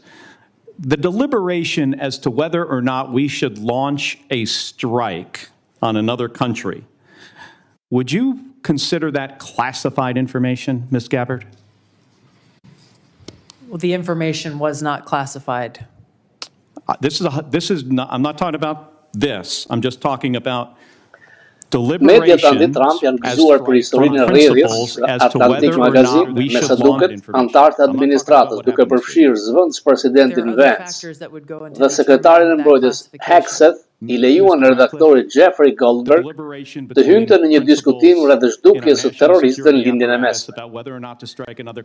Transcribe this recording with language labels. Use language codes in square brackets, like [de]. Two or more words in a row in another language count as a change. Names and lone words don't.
[en] The deliberation as to whether or not we should launch a strike on another country, would you consider that classified information, Ms. Gabbard? Well, the information was not classified. I'm not talking about this. I'm just talking about [sq] Mediat anti-Trump janë gëzuar për historinë e rrjedhjes, Atlantic Magazine, me sa duket, antarët e administratës, duke përfshirë zëvendës presidentin Vance dhe sekretarin e mbrojtjes Hegseth, i lejuan redaktorit Jeffrey Goldberg të hynte në një diskutim rreth zhdukjes së terroristëve në lindjen e mesme.